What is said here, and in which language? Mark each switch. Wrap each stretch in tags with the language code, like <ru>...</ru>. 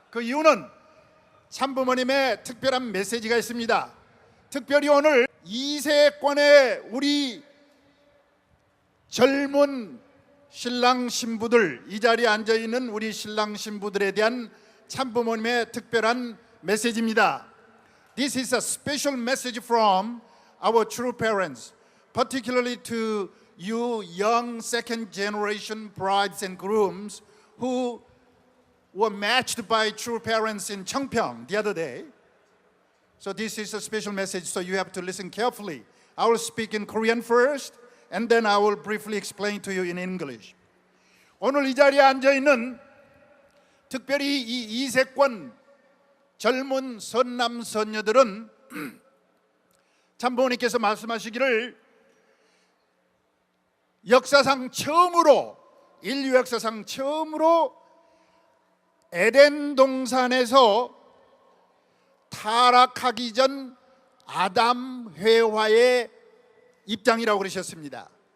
<ko>그 이유는 참부모님의 특별한 메시지가 있습니다. 특별히 오늘 이세권의 우리 젊은 신랑 신부들, 이 자리에 앉아있는 우리 신랑 신부들에 대한 참부모님의 특별한 메시지입니다.</ko> <en>This is a special message from our true parents, particularly to you young second generation brides and grooms who were matched by true parents in Cheongpyeong the other day. So this is a special message, so you have to listen carefully. I will speak in Korean first, and then I will briefly explain to you in English.</en> <ko>오늘 이 자리에 앉아있는 특별히 이 이세권 젊은 선남 선녀들은 참부모님께서 말씀하시기를 역사상 처음으로, 인류 역사상 처음으로 에덴 동산에서 타락하기 전 아담 회화의 입장이라고 그러셨습니다.</ko>